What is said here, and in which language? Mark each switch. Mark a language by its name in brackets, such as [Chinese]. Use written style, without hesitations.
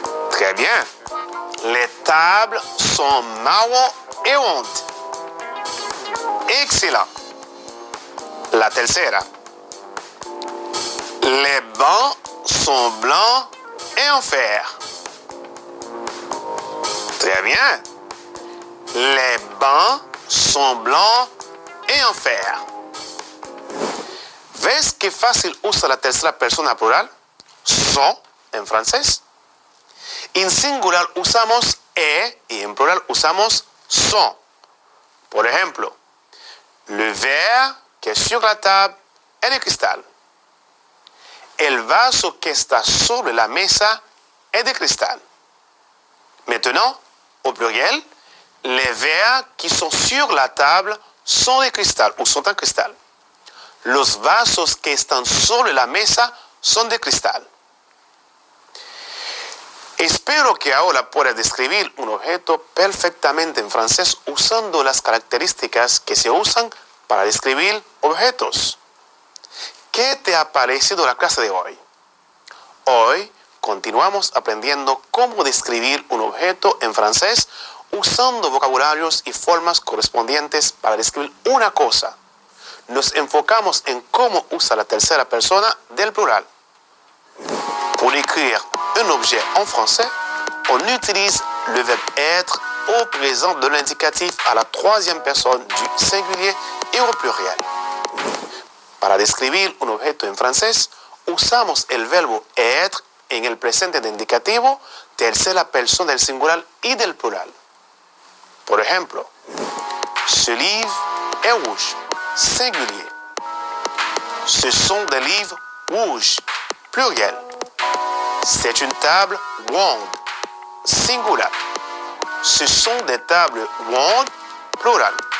[French] Très bien. Les tables sont marron et rondes. Excellent. [Spanish] La tercera. [French] Les bancs sont blancs et en fer. Très bien. Les bancs sont blancs et en fer. [Spanish] ¿Ves qué fácil usa la tercera persona plural? Son en francés. En singular usamos y en plural usamos son. Por ejemplo, [French] le verre que est sur la table est de cristal. [Spanish] El vaso que está sobre la mesa es de cristal. [French] Maintenant, au pluriel, les verres qui sont sur la table sont de cristal ou sont en cristal. [Spanish] Los vasos que están sobre la mesa son de cristal. Espero que ahora puedas describir un objeto perfectamente en francés usando las características que se usan para describir objetos. ¿Qué te ha parecido la clase de hoy? Hoy continuamos aprendiendo cómo describir un objeto en francés usando vocabularios y formas correspondientes para describir una cosa. Nos enfocamos en cómo usa la tercera persona del plural. [French] Pour écrire un objet en français, on utilise le verbe être au présent de l'indicatif à la troisième personne du singulier et au pluriel. [Spanish] Para describir un objeto en francés, usamos el verbo être en el presente de indicativo, tercera persona del singular y del plural. Por ejemplo, [French] ce livre est rouge, singulier. Ce sont des livres rouges, pluriel. C'est une table ronde, singular. Ce sont des tables rondes, plural.